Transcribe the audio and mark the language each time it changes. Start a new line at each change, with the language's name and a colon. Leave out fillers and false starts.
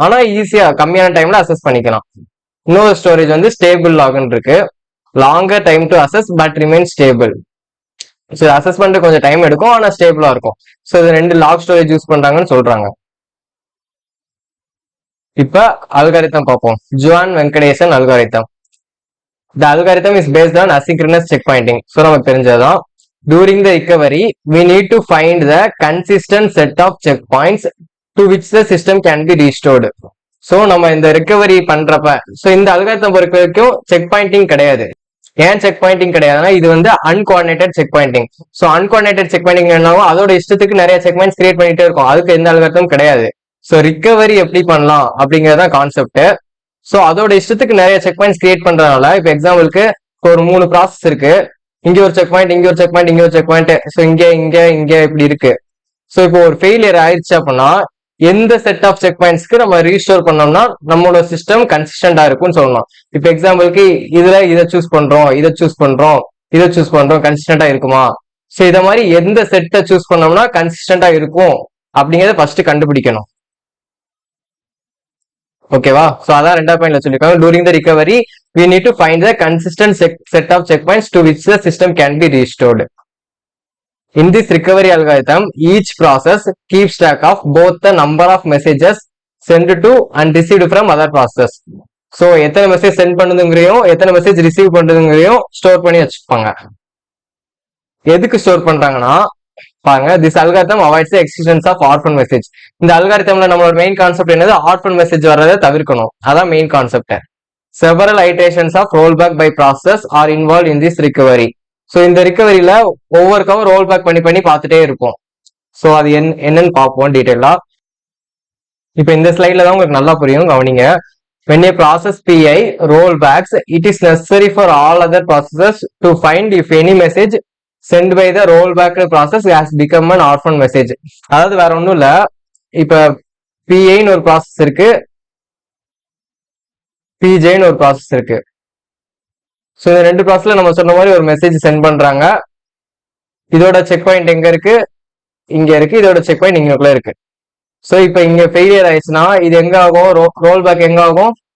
Tamil: ஆனா ஈஸியா கம்மியான டைம்ல அசஸ் பண்ணிக்கலாம். இன்னொரு ஸ்டோரேஜ் வந்து ஸ்டேபிள் லாக்னு இருக்கு.
English: Longer time to assess but remain stable.
Tamil: So assess பண்ணிட்டு கொஞ்சம் டைம் எடுக்கும், ஆனா ஸ்டேபிளா இருக்கும். ஸோ இது 2 லாக் ஸ்டோரேஜ் யூஸ் பண்றாங்கன்னு சொல்றாங்க. இப்ப அல்காரிதம் பார்ப்போம். Zhuang Venkatesan algorithm.
English: The algorithm is based on asynchronous checkpointing.
Tamil: So நமக்கு தெரிஞ்சதுதான்.
English: During the recovery, we need to find the consistent set of checkpoints to which the system can be restored.
Tamil: So நம்ம இந்த recovery பண்றப்ப, so இந்த algorithm பொறுத்த வரைக்கும் check Poynting கிடையாது. ஏன் check Poynting கிடையாதுன்னா இது வந்து அன்கோஆர்டினேட்டட் check Poynting. So அன்கோஆர்டினேட்டட் check Poynting என்னவோ அதோட இஷ்டத்துக்கு நிறைய செக் பாயிண்ட்ஸ் கிரியேட் பண்ணிட்டே இருக்கும். அதுக்கு எந்த அல்காரிதம் கிடையாது. ஸோ ரிகவரி எப்படி பண்ணலாம் அப்படிங்கறத கான்செப்ட். ஸோ அதோட இஷ்டத்துக்கு நிறைய செக் பாயிண்ட்ஸ் கிரியேட் பண்றதுனால இப்போ எக்ஸாம்பிளுக்கு ஒரு 3 ப்ராசஸ் இருக்கு. இங்க ஒரு செக் பாயிண்ட், இங்க ஒரு செக் பாயிண்ட், இங்க ஒரு செக் பாயிண்ட். ஸோ இங்க இப்படி இருக்கு. ஸோ இப்போ ஒரு ஃபெயிலியர் ஆயிடுச்சு அப்படின்னா எந்த செட் ஆஃப் செக் பாயிண்ட்ஸ்க்கு நம்ம ரீஸ்டோர் பண்ணோம்னா நம்மளோட சிஸ்டம் கன்சிஸ்டண்டா இருக்கும்னு சொல்லலாம். இப்போ எக்ஸாம்பிளுக்கு இதுல இதை சூஸ் பண்றோம், இதை சூஸ் பண்றோம், இதை சூஸ் பண்றோம், கன்சிஸ்டண்டா இருக்குமா? ஸோ இத மாதிரி எந்த செட்டை சூஸ் பண்ணோம்னா கன்சிஸ்டண்டா இருக்கும் அப்படிங்கறத ஃபர்ஸ்ட் கண்டுபிடிக்கணும். ஓகேவா? சோ அதான் ரெண்டாவது பாயிண்ட்ல சொல்லிருக்காங்க.
English: During the recovery we need to find the consistent set of checkpoints to which the system can be restored. In this recovery algorithm, each process keeps track of both the number of messages sent to and received from other process.
Tamil: So எத்தனை message send பண்ணுதுங்கறையும் எத்தனை message receive பண்ணுதுங்கறையும் store பண்ணி வச்சுப்பாங்க. எதுக்கு store பண்றாங்கன்னா பாருங்க,
English: this algorithm avoids the existence of orphan message.
Tamil: இந்த அல்காரிதம்ல நம்மளோட main concept என்னது? ஆர்ஃபன் மெசேஜ் வர்றதை தவிர்க்கணும். அதான் main concept.
English: Several iterations of rollback by process are involved in this recovery.
Tamil: So இந்த ரிகவரியில ஒவ்வொருக்காவும் ரோல் பேக் பண்ணி பார்த்துட்டே இருப்போம். ஸோ அது என்னன்னு பார்ப்போம் டீட்டெயிலா. இப்போ இந்த ஸ்லைட்ல தான் உங்களுக்கு நல்லா புரியும், கவனிங்க.
English: When a process PI rollbacks, it is necessary for all other processes to find if any message sent by the rollback process has become an orphan message.
Tamil: அதாவது வேற ஒன்றும் இல்லை, இப்போ PIன்னு ஒரு ப்ராசஸ் இருக்கு, PJன்னு ஒரு ப்ராசஸ் இருக்கு. ஸோ இந்த ரெண்டு ப்ராசஸ்ல நம்ம சொன்ன மாதிரி ஒரு மெசேஜ் சென்ட் பண்றாங்க. இதோட செக் பாயிண்ட் எங்க இருக்கு? இங்க இருக்கு. இதோட செக் பாயிண்ட் இங்கக்குள்ள இருக்கு. ஸோ இப்போ இங்க ஃபெயிலியர் ஆயிடுச்சுன்னா இது எங்க ஆகும்? ரோல் பேக் எங்க ஆகும்?